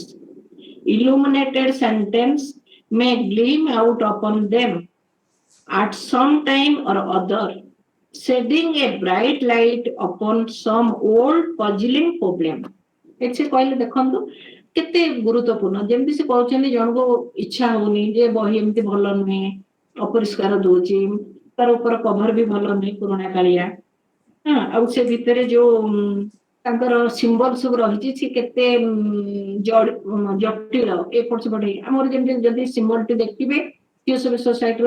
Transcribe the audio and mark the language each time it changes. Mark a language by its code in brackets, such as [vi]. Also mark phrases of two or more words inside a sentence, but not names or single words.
[en] Illuminated sentence may gleam out upon them at some time or other, shedding a bright light upon some old puzzling problem. [or] ଏଠି କହିଲେ ଦେଖନ୍ତୁ କେତେ ଗୁରୁତ୍ୱପୂର୍ଣ୍ଣ ଯେମିତି ସେ କହୁଛନ୍ତି ଜଣକୁ ଇଚ୍ଛା ହଉନି ଯେ ବହି ଏମିତି ଭଲ ନୁହେଁ ଅପରିଷ୍କାର ଦଉଛି ତାର ଉପର କଭର ବି ଭଲ ନୁହେଁ ପୁରୁଣା କାଳିଆ ଆଉ ସେ ଭିତରେ ଯୋଉ ତାଙ୍କର ସିମ୍ବଲ ସବୁ ରହିଛି ସେ କେତେ ଜଟିଳ ଏପଟ ସେପଟ ହେଇ ଆମର ଯେମିତି ଯଦି ସିମ୍ବଲଟି ଦେଖିବେ ଥିଓସଫିଷ୍ଟ ସୋସାଇଟିର